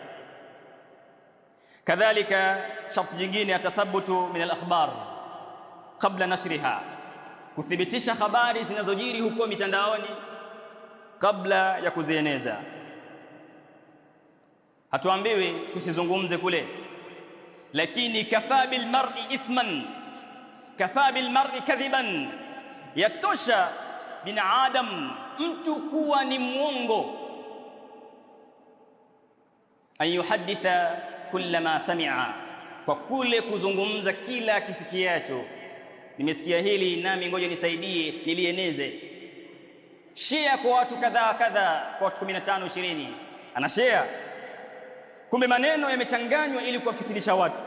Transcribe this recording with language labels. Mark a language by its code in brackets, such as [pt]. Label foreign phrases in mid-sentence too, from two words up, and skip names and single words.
[sw] Kadhalika sharti jingine, [ar] التثبت من الأخبار قبل نشرها, [sw] kuthibitisha habari zinazojiri huko mitandaoni kabla ya kuzieneza. Hatuambiwi tusizungumze kule, lakini [ar] كفى بالمرء إثما كفى بالمرء كذبا, [sw] yatosha binadamu mtu kuwa ni mwongo, [ar] أن يحدث كل ما سمع, [sw] kwa kule kuzungumza kila kisikiacho. Nimesikia hili nami ngoja nisaidie nilieneze. Share kwa watu kadhaa kadhaa, kwa watu 15 20, ana share, kumbe maneno yamechanganywa ili kuwafitinisha watu.